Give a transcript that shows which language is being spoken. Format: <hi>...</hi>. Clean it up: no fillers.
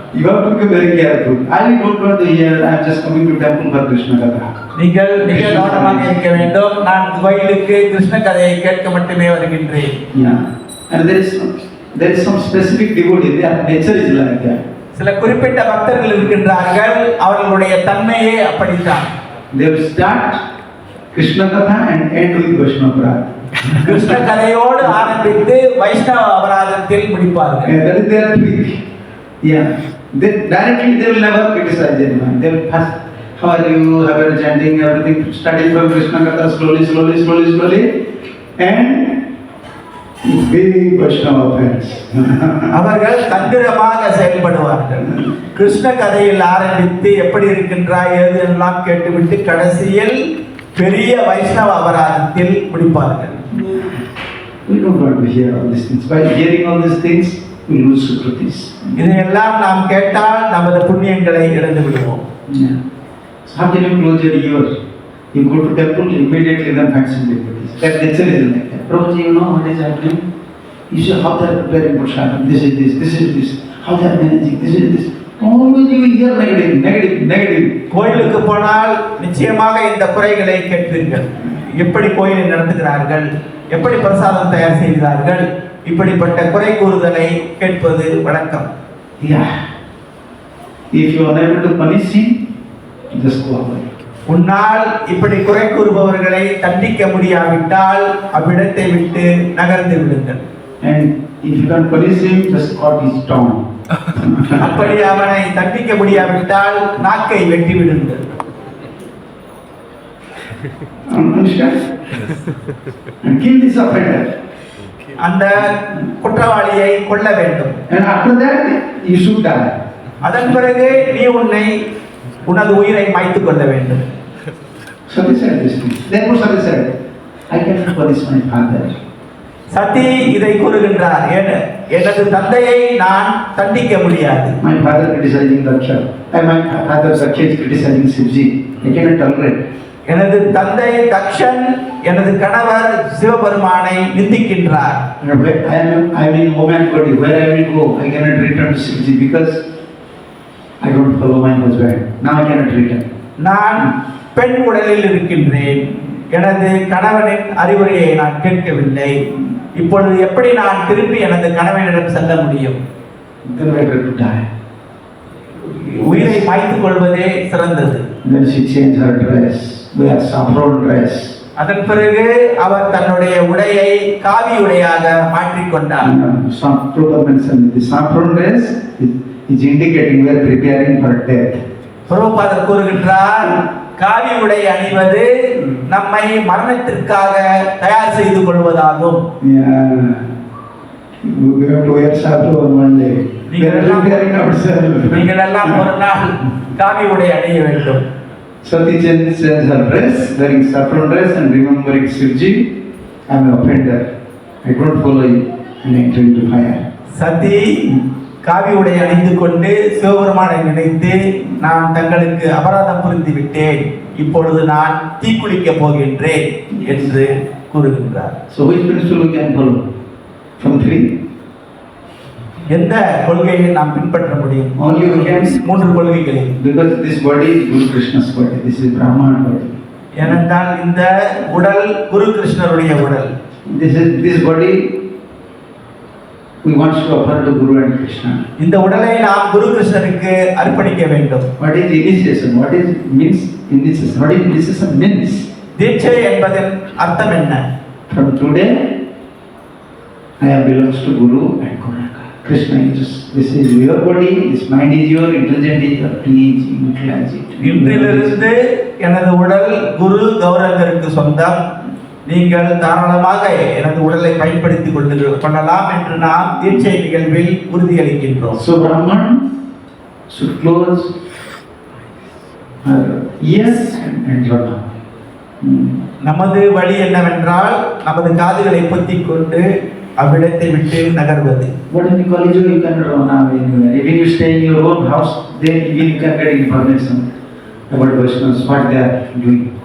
<en>You have to be very careful. I don't want to hear. I am just coming to temple for Krishna Katha.</en> <ta>நீங்கள் மிக கவனமாக இருக்க வேண்டும். நான் கோயிலுக்கு கிருஷ்ண கதையை கேட்க மட்டுமே வருகின்றேன்.</ta> <en>Yeah. And there is some specific devotee. Their nature is like that.</en> <ta>சில குறிப்பிட்ட பக்தர்கள் இருக்கின்றார்கள், அவர்களுடைய தன்மையே அப்படித்தான்.</ta> <en>They will start Krishna Katha and end with Vaishnava Aparadha.</en> <ta>Krishna கதையோடு ஆரம்பித்து வைஷ்ணவ அபராதத்தில் முடிப்பார்கள்.</ta> <en>Yeah, that is their trick. Yeah. Directly they will never criticize anyone. They will first, how are you, how are you chanting, everything, starting from Krishna Katha slowly. And Big Vaishnava offense.</en> <ta>அவர்கள் தந்திரமாக செயல்படுவார்கள். கிருஷ்ண கதையில் ஆரம்பித்து எப்படி இருக்கின்றாய் ஏது எல்லாம் கேட்டுவிட்டு கடைசியில் பெரிய வைஷ்ணவ அபராதத்தில் முடிப்பார்கள்.</ta> <en>We don't want to hear all these things. By hearing all these things, we lose sukritis.</en> <ta>இதையெல்லாம் நாம் கேட்டால் நமது புண்ணியங்களை இழந்து விடுவோம்.</ta> <en>Yeah. So how can you close your ear? You go to temple, immediately then find some devotees. That nature is like that. Prabhuji, you know what is happening? You see how they are preparing prasadam. This is this, this is this. How they are managing, this is this. Always you will hear negative, negative, negative.</en> <ta>கோயிலுக்கு போனால் நிச்சயமாக இந்த குறைகளை கேட்பீர்கள். எப்படி கோயிலை நடத்துகிறார்கள், எப்படி பிரசாதம் தயார் செய்கிறார்கள், இப்படிப்பட்ட குறை கூறுதலை கேட்பது வழக்கம்.</ta> <en>Yeah. If you are unable to punish him, just go away.</en> <ta>உன்னால் இப்படி குறை கூறுபவர்களை தண்டிக்க முடியாவிட்டால் அவ்விடத்தை விட்டு நகர்ந்து விடுங்கள்.</ta> <en>And if you can punish him, just cut his tongue.</en> <ta>அப்படி அவனை தண்டிக்க முடியாவிட்டால் நாக்கை வெட்டி விடுங்கள்.</ta> <en>Understand? And kill this offender.</en> <ta>அந்த குற்றவாளியை கொல்ல வேண்டும்.</ta> <en>And after that, you should die.</en> <ta>அதன் பிறகு நீ உனது உயிரை மாய்த்துக் கொள்ள வேண்டும்.</ta> <en>Sati said this thing. Therefore Sati said, I cannot punish my father.</en> <ta>சதி இதை கூறுகின்றார். எனது தந்தையை நான் தண்டிக்க முடியாது.</ta> <en>My father criticizing Daksha. My father Daksha is criticizing Shivji. I cannot tolerate.</en> <ta>எனது தந்தை தக்ஷன் எனது கணவர் சிவபெருமானை நிந்திக்கின்றார்.</ta> <en>I am in woman body. Where I will go, I cannot return to Shivji because I don't follow my husband. Now I cannot return.</en> <ta>நான் பெண் உடலில் இருக்கின்றேன். எனது கணவனின் அறிவுரையை நான் கேட்கவில்லை. இப்பொழுது எப்படி நான் திருப்பி எனது கணவனிடம் செல்ல முடியும்?</ta> <en>Then I had to die.</en> <ta>உயிரை மாய்த்துக் கொள்வதே சிறந்தது.</ta> <en>Then she changed her dress. Wear saffron dress.</en> <ta>அதன் பிறகு அவர் தன்னுடைய உடையை காவி உடையாக மாற்றிக்கொண்டார்.</ta> <en>Some Prabhupada mentioned the saffron dress is indicating we are preparing for death.</en> <ta>பிரபுபாதர் கூறுகின்றார், காவி உடை அணிவது நம்மை மரணத்திற்காக தயார் செய்து கொள்வதாகும்.</ta> <en>Yeah. We have to wear saffron one day. We are preparing ourselves.</en> <ta>நீங்கள் எல்லாம் ஒரு நாள் காவி உடை அணிய வேண்டும்.</ta> <en>Sati changed her dress, wearing saffron dress and remembering Shivji. I am an offender. I don't follow you and enter into fire.</en> <ta>சதி காவி உடை அணிந்து கொண்டு சிவபெருமானை நினைத்து நான் தங்களுக்கு அபராதம் புரிந்து விட்டேன், இப்பொழுது நான் தீக்குளிக்க போகின்றேன் என்று கூறுகின்றார்.</ta> <en>So which principle we can follow? From three?</en> <ta>எந்த கொள்கையை நாம் பின்பற்ற முடியும்?</ta> <en>Only we can.</en> <ta>மூன்று கொள்கைகளில்.</ta> <en>Because this body is Guru Krishna's body. This is Brahman body.</en> <ta>ஏனென்றால் இந்த உடல் குரு கிருஷ்ணருடைய உடல்.</ta> <en>This body we want to offer to Guru and Krishna.</en> <ta>இந்த உடலை நாம் குரு கிருஷ்ணருக்கு அர்ப்பணிக்க வேண்டும்.</ta> <en>What is initiation? What is means initiation? What is initiation means?</en> <ta>தீட்சை என்பதன் அர்த்தம் என்ன?</ta> <en>From today, I am belongs to Guru and Gauranga. Krishna is this is your body, this mind is your, intelligent is your. Please utilize it.</en> <ta>இன்றிலிருந்து எனது உடல் குரு கௌரங்கருக்கு சொந்தம். நீங்கள் தாராளமாக எனது உடலை பயன்படுத்திக் கொள்ளலாம் என்று நாம் தீட்சை நிகழ்வில் உறுதியளிக்கின்றோம்.</ta> <en>So Brahman should close her ears and draw.</en> <ta>நமது வழி என்னவென்றால் நமது காதுகளை பொத்திக் கொண்டு அவ்விடத்தை விட்டு நகர்வது.</ta> <en>But in college you can run away anywhere. Even you stay in your own house, then you can get information about Vaishnavas, what they are doing.</en>